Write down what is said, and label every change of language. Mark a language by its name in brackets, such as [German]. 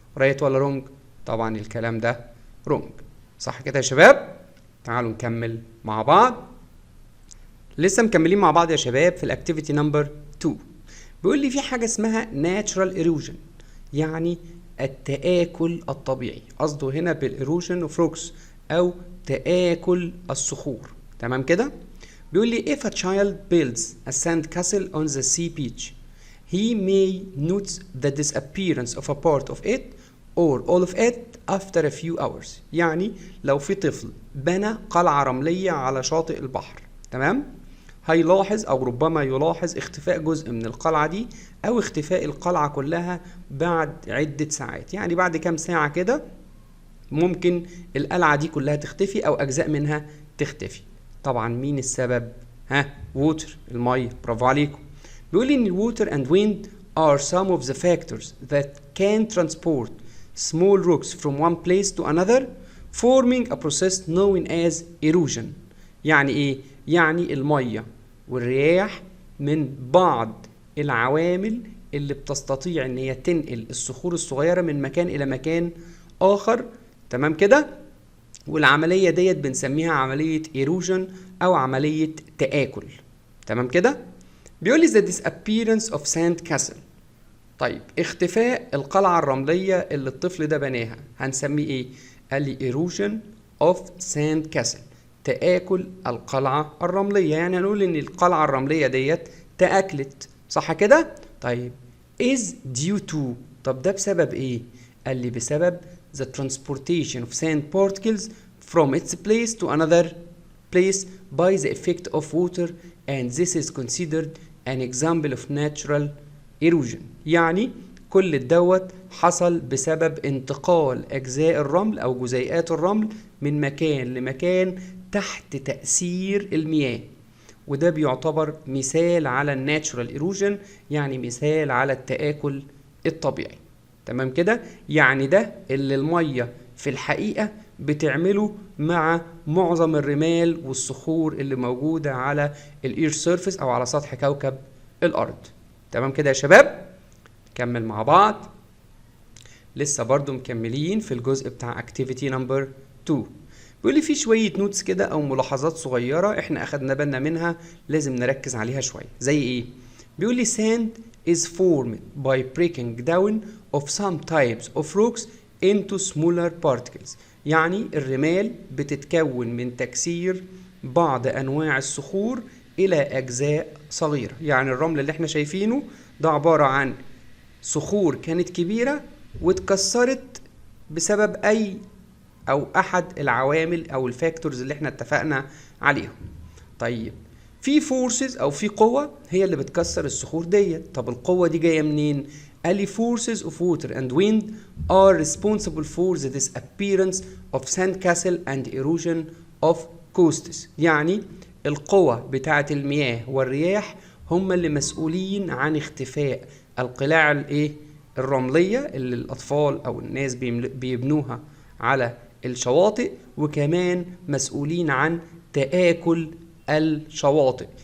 [Arabic] رايت ولا رونج؟ طبعا الكلام ده رونج. صح كده يا شباب؟ تعالوا نكمل مع بعض. لسه مكملين مع بعض يا شباب في الاكتيفيتي نمبر 2. بيقول لي في حاجة اسمها natural erosion يعني التآكل الطبيعي. قصده هنا بالايروجن اوف روكس او تآكل الصخور. تمام كده؟ بيقول لي [English] if a child builds a sand castle on the sea beach he may notice the disappearance of a part of it or all of it after a few hours. [Arabic] يعني لو في طفل بنى قلعة رملية على شاطئ البحر، تمام؟ هيلاحظ او ربما يلاحظ اختفاء جزء من القلعة دي او اختفاء القلعة كلها بعد عدة ساعات. يعني بعد كام ساعة كده ممكن القلعة دي كلها تختفي او اجزاء منها تختفي. طبعا مين السبب؟ ووتر، المية. برافو عليكم. بيقول لي ان الووتر [English] and wind are some of the factors that can transport small rocks from one place to another forming a process known as erosion. [Arabic] يعني ايه؟ يعني المية والرياح من بعض العوامل اللي بتستطيع ان هي تنقل الصخور الصغيرة من مكان الى مكان اخر. تمام كده؟ والعملية ديت بنسميها عملية erosion او عملية تآكل. تمام كده؟ بيقول لي [English] the disappearance of sand castle. [Arabic] طيب اختفاء القلعة الرملية اللي الطفل ده بناها هنسميه ايه؟ قال لي [English] erosion of sand castle [Arabic] تآكل القلعة الرملية. يعني هنقول ان القلعة الرملية ديت تآكلت. صح كده؟ طيب [English] is due to [Arabic] طب ده بسبب ايه؟ قال لي بسبب [English] the transportation of sand particles from its place to another place by the effect of water and this is considered an example of natural erosion. [Arabic] يعني كل دوت حصل بسبب انتقال أجزاء الرمل أو جزيئات الرمل من مكان لمكان تحت تأثير المياه، وده بيعتبر مثال على الناتشورال ايروجن، يعني مثال على التآكل الطبيعي. تمام كده؟ يعني ده اللي المية في الحقيقة بتعمله مع معظم الرمال والصخور اللي موجودة على الاير سيرفيس او على سطح كوكب الارض. تمام كده يا شباب؟ نكمل مع بعض. لسه برضو مكملين في الجزء بتاع [English] activity number 2. [Arabic] بيقول لي في شوية نوتس كده أو ملاحظات صغيرة إحنا أخدنا بالنا منها لازم نركز عليها شوية. زي إيه؟ بيقول لي [English] sand is formed by breaking down of some types of rocks into smaller particles. [Arabic] يعني الرمال بتتكون من تكسير بعض أنواع الصخور إلى أجزاء صغيرة. يعني الرمل اللي إحنا شايفينه ده عبارة عن صخور كانت كبيرة واتكسرت بسبب احد العوامل او الفاكتورز اللي احنا اتفقنا عليهم. طيب في فورسز او في قوة هي اللي بتكسر الصخور ديت. طب القوة دي جاية منين؟ قال لي [English] forces of water and wind are responsible for the disappearance of sandcastle and erosion of coasts. [Arabic] يعني القوة بتاعة المياه والرياح هم اللي مسؤولين عن اختفاء القلاع الرملية اللي الأطفال أو الناس بيبنوها على الشواطئ، وكمان مسؤولين عن تآكل الشواطئ.